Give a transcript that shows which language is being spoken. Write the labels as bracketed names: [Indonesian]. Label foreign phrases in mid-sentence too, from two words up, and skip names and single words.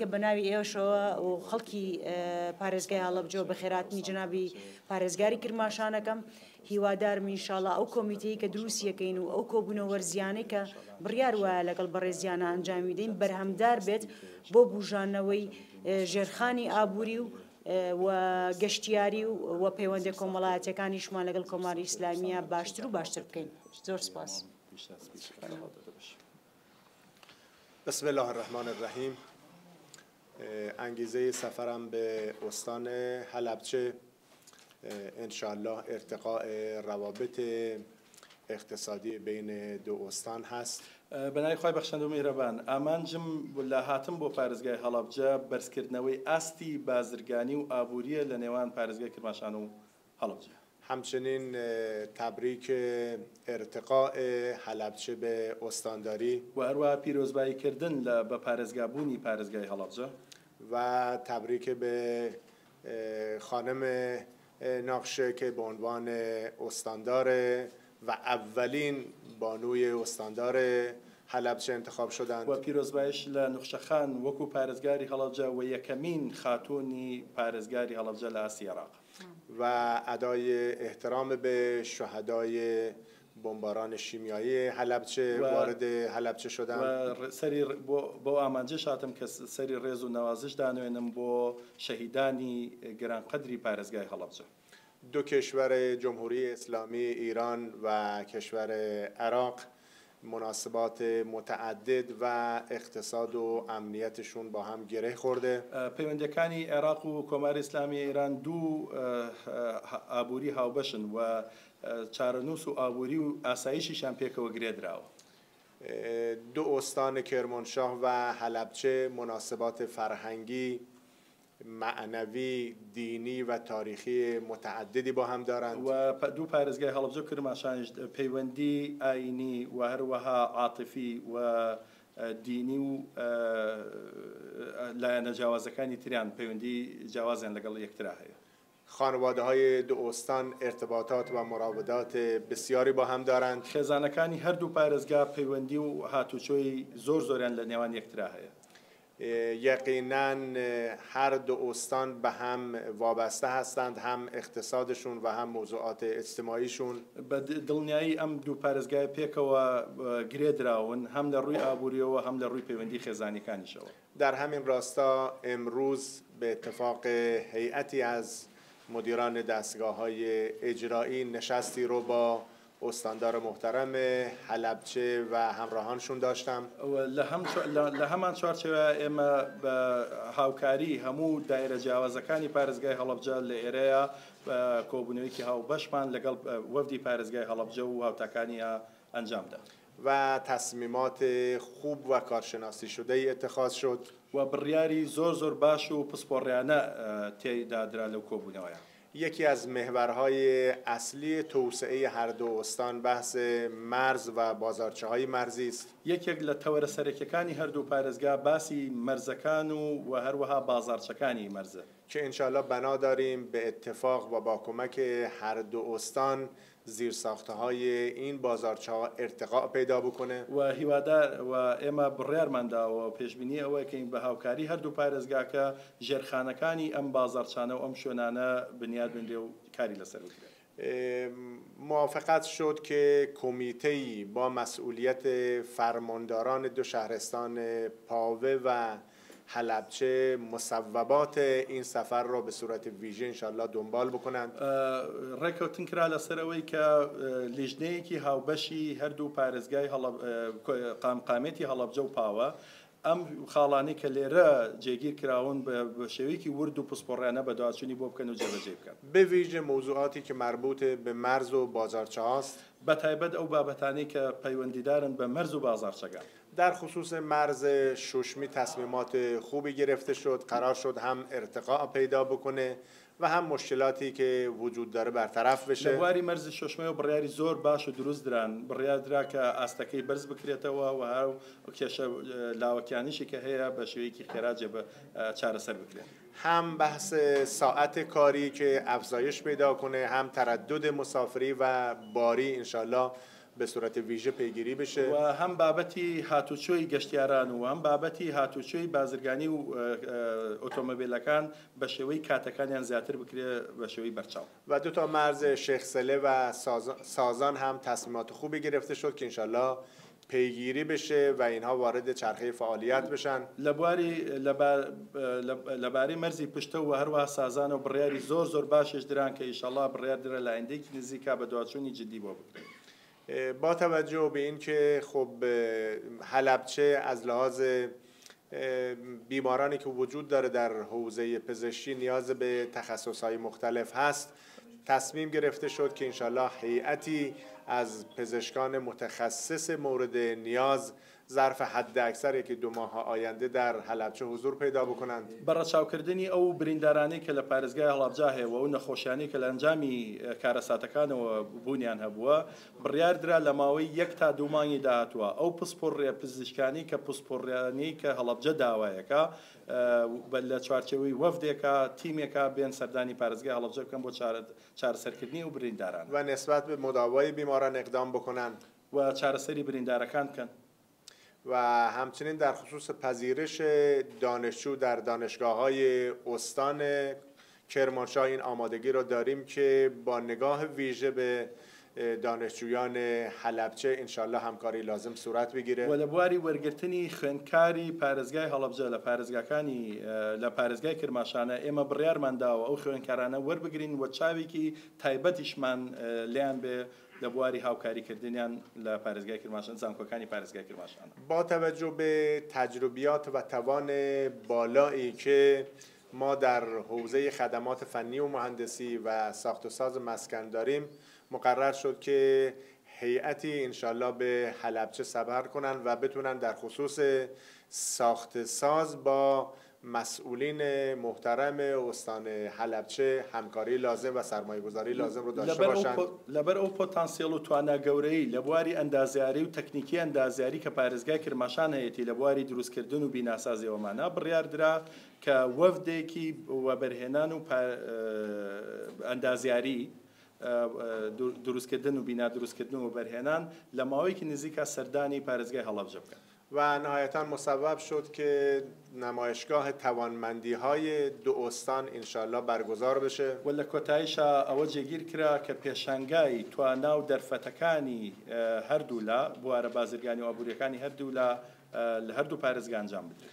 [Central Kurdish] بە ناوی ئێوەشەوە و خەڵکی پارێزگای هەڵەبجە و بەخێراتنی جنابی پارێزگاری کرماشانەکەم هیوادارم ئینشاڵڵا ئەو کۆمیتەی کە دروستیەکەین و ئەو کۆبوونەوە وەرزیانەی کە بڕیار وایە لەگەڵ بەڕێزیانە ئەنجامی دەین بەرهەمدار بێت بۆ بوژانەوەی ژێرخانی ئابووری و گەشتیاری و پەیوەندی کۆمەڵایەتەکانیشمان لەگەڵ کۆماری ئیسلامیە باشتر و باشتر بکەین زۆر سپاس. [Arabic] بسم الله الرحمن الرحیم. [Persian] انگیزه سفرم به استان حلبچه انشاءالله ارتقاء روابط اقتصادی بین دو استان هست. [Central Kurdish] بەنای خۆی بەخشەند و میهرەبان ئامانجم لە هاتم بۆ پارێزگای هەڵەبجە بەرزکردنەوەی ئاستی بازرگانی و ئابووریە لە نێوان پارێزگای کرماشان و هەڵەبجە. [Persian] همچنین تبریک ارتقاء حلبچه به استانداری [Central Kurdish] و هەروە پیرۆزباییکردن بە پارێزگابوونی پارێزگای هەڵەبجە [Persian] و تبریک به خانم ناقشه که به عنوان استاندار و اولین بانوی استاندار حلبچه انتخاب شدند [Central Kurdish] و پیرۆزبایش لە نوخشەخان وەکو پارێزگاری هەڵەبجە و یەکەمین خاتوونی پارێزگاری هەڵەبجە لە ئاسی عێراق [Persian] و ادای احترام به شهدای بمباران شیمیایی حلبچه وارد حلبچه شدند [Central Kurdish] و سری بۆ ئامانجێ شاتم کە سەری ڕێز و نەوازش دانوێنم بۆ شەهیدانی گرانقەدری پارێزگای هەڵەبجە. [Persian] دو کشور جمهوری اسلامی ایران و کشور عراق مناسبات متعدد و اقتصاد و امنیتشون با هم گره خورده. [Central Kurdish] پەیوەندیەکانی عێراق و کۆماری ئیسلامی ئێران دوو ئابووری هاوبەشن و چارەنووس و ئابووری و ئاسایشیشان پێکەوە گرێدراوە. [Persian] دو استان کرمانشاه و حلبچه مناسبات فرهنگی معنوی، دینی و تاریخی متعددی با هم دارند [Central Kurdish] و دو پارێزگای هەڵەبجە و کرماشانیش پەیوەندی ئاینی و هەروەها عاتیفی و دینی و لایەنە جیاوازەکانی تریان پەیوەندی جیاوازیان لەگەڵ یەکترا هەیە. [Persian] خانواده های دو استان ارتباطات و مراودات بسیاری با هم دارند. [Central Kurdish] خێزانەکانی هەردوو پارێزگا پەیوەندی و هاتوچۆی زۆریان لە نێوان یەکترا هەیە. [Persian] یقینا هر دو استان به هم وابسته هستند، هم اقتصادشون و هم موضوعات اجتماعیشون. [Central Kurdish] بە دڵنیایی ئەم دوو پارێزگای پێکەوە گرێدراون هەم لە ڕووی ئابووریەوە هەم لە ڕووی پەیوەندی خێزانیەکانیشەوە. [Persian] در همین راستا امروز به اتفاق هیئتی از مدیران دستگاه‌های اجرایی نشستی رو با استاندار محترم حلبچه و همراهانشون داشتم. [Central Kurdish] لە هەمان چوارچێوە ئێمە بە هاوکاری هەموو دایرە جیاوازەکانی پارێزگای هەڵەبجە لە ئێرەیە کۆبوونەوەیەکی هاوبەشمان لەگەڵ وەفدی پارێزگای هەڵەبجە و هاوتاکانیە ئەنجامدا [Persian] و تصمیمات خوب و کارشناسی شده اتخاذ شد [Central Kurdish] و بڕیاری زۆر باش و پسپۆڕیانە تێیدا درا لەو کۆبوونەوەیە. [Persian] یکی از محورهای اصلی توسعه هر دو استان بحث مرز و بازارچه‌های مرزی است. [Central Kurdish] یەکێک لە تەوەرە سەرەکیەکانی هەردوو پارێزگا باسی مەرزەکان و هەروەها بازارچەکانی مەرزە [Persian] که انشاءالله بنا داریم به اتفاق و با کمک هر دو استان زیرساخته‌های این بازارچه‌ها ارتقاء پیدا بکنه [Central Kurdish] و هیوادار و ئێمە بڕیارماندا و پێشبینی ئەوەیە کە بە هاوکاری هەردوو پارێزگاکە ژێرخانەکانی ئەم بازارچانە و ئەم شوێنانە بنیاد بنرێ و کاری لەسەر بکرێت. [Persian] موافقت شد که کمیته‌ای با مسئولیت فرمانداران دو شهرستان پاوه و حلبچه مصوبات این سفر را به صورت ویژه انشالله دنبال بکنند. [Central Kurdish] ڕێکەوتن کرا لەسەرەوەی کە لیژنەیەکی هاوبەشی هەردوو پارێزگای قامقامێتی هەڵەبجە و پاوە ئەم خاڵانی کە لێرە جێگیر کراون بە شێوەیەکی ورد و پسپۆڕیانە بە دواچوونی بۆ بکەن و جێبەجێ بکەن. [Persian] به ویژه موضوعاتی که مربوط به مرز و بازارچه هاست، [Central Kurdish] بە تایبەت ئەو بابەتانەی کە پەیوەندیدارن بە مەرز و بازارچەکان. [Persian] در خصوص مرز شوشمی تصمیمات خوبی گرفته شد، قرار شد هم ارتقاء پیدا بکنه و هم مشکلاتی که وجود داره برطرف بشه. [Central Kurdish] لە بواری مەرزی شۆشمەوە بڕیاری زۆر باش و دروست دران، بڕیار درا کە ئاستەکەی بەرز بکرێتەوە و هەر کێشە لاوەکیانیشی کە هەیە بە شێوەیەکی خێرا چارەسەر بکرێت. [Persian] هم بحث ساعت کاری که افزایش پیدا کنه، هم تردد مسافری و باری انشالله به صورت ویژه پیگیری بشه [Central Kurdish] و هم بابەتی هاتوچۆی گەشتیاران و هم بابەتی هاتوچۆی بازرگانی و ئۆتۆمۆبیلەکان بە شێوەی کاتەکانیان زیاتر بکرێت بە شێوەی بەرچاو. [Persian] و دو تا مرز شیخ سله و سازان هم تصمیمات خوبی گرفته شد که انشالله پیگیری بشه و اینها وارد چرخه فعالیت بشن. [Central Kurdish] لەبارەی مەرزی پشتە و هەروەها سازان و بڕیاری زۆر باشش دران کە ئینشاڵڵا بڕیار درە لە ئایندەیەکی نزیکا بە دواچوونی جدی بۆ بکرێت. [Persian] با توجه به این که خب حلبچه از لحاظ بیمارانی که وجود داره در حوزه پزشکی نیاز به تخصصهای مختلف هست، تصمیم گرفته شد که انشالله هیئتی از پزشکان متخصص مورد نیاز ظرف حد اکثر یکی 2 ماه آینده در حلبچه حضور پیدا بکنند. [Central Kurdish] بەڕەچاوکردنی ئەو بریندارانی کە لە پارێزگای هەڵابجا هەیە و نەخۆشیانی کە لە ئەنجامی کارەساتەکانەوە بوونیان هەبووە، بڕیار درا لە ماوەی 1 تا 2 مانگی داهاتووە ئەو پسپۆڕیە پزیشکانی کە پسپۆڕیانی کە هەڵەبجە داوایەکە لە چوارچێوەی وەفدێکە تیمێکە بێن سەردانی پارێزگای هەڵەبجە بکەن بۆ چارەسەرکردنی و برینداران [Persian] و نسبت به مداوای بیماران اقدام بکنند [Central Kurdish] و چارەسەری بریندارەکان بکەن. [Persian] و همچنین در خصوص پذیرش دانشجو در دانشگاه‌های استان کرمانشاه این آمادگی رو داریم که با نگاه ویژه به دانشجویان حلبچه انشالله همکاری لازم صورت بگیره. [Central Kurdish] و لە بواری وەرگرتنی خوێندکاری پارێزگای هەڵەبجە لە پارێزگای کرماشانە ئێمە بڕیارمان داوە ئەو خوێندکارانە وەربگرین و چاوێکی تایبەتیشمان لیان بێ لە بواری هاوکاریکردنیان لە پارێزگای کرماشان زانکۆکانی پارێزگای کرماشان. [Persian] با توجه به تجربیات و توان بالایی که ما در حوزه خدمات فنی و مهندسی و ساخت و ساز مسکن داریم، مقرر شد که هیئتی انشالله به حلبچه سفر کنن و بتونن در خصوص ساخت ساز با مسئولین محترم استان حلبچه همکاری لازم و سرمایه‌گذاری لازم رو داشته باشند. [Central Kurdish] لەبەر ئەو پۆتانسیێڵ و توانە گەورەی لە بواری ئەندازیاری و تەکنیکی ئەندازیاری کە پارێزگای کرماشان هەیەی لە بواری دروستکردن و بیناسازیەوەمانە بڕیار درا کە وەفدێکی وەبەرهێنان و ئەندازیاری دروستکردن و بینا دروستکردن و بەرهێنان لە ماوەیەکی نزیکە سەردانی پارێزگای هەڵەبجە بکەن. [Persian] و نهایتا مسبب شد که نمایشگاه توانمندی‌های 2 استان انشالله برگزار بشه [Central Kurdish] و لە کۆتاییشە ئەوە جێگیر کرا کە پێشانگای توانا و دەرفەتەکانی هەردوو لە بوارە بازرگانی و ئابوووریەکانی هەردوو لە هەردوو پارێزگا ئەنجام بدرێت.